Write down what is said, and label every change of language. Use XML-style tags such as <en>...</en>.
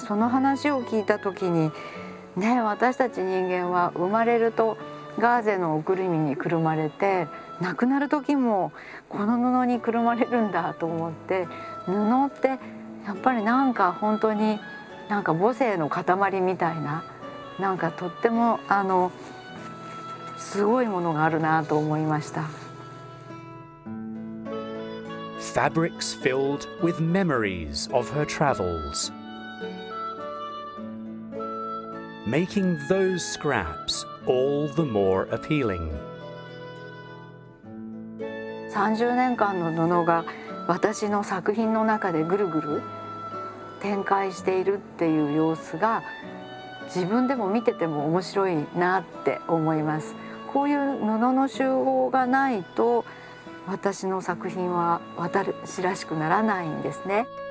<ja>その話を聞いた時にね、私たち人間は生まれるとガーゼのおくるみにくるまれて、亡くなる時もこの布にくるまれるんだと思って、布ってやっぱりなんか本当になんか母性の塊みたいな、なんかとってもすごいものがあるなと思いました。</ja> <en>Fabrics filled with memories of her travels, making those scraps all the more appealing.</en> <ja>30年間の布が私の作品の中でぐるぐる展開しているっていう様子が自分でも見てても面白いなって思います。こういう布の集合がないと私の作品は私らしくならないんですね。</ja>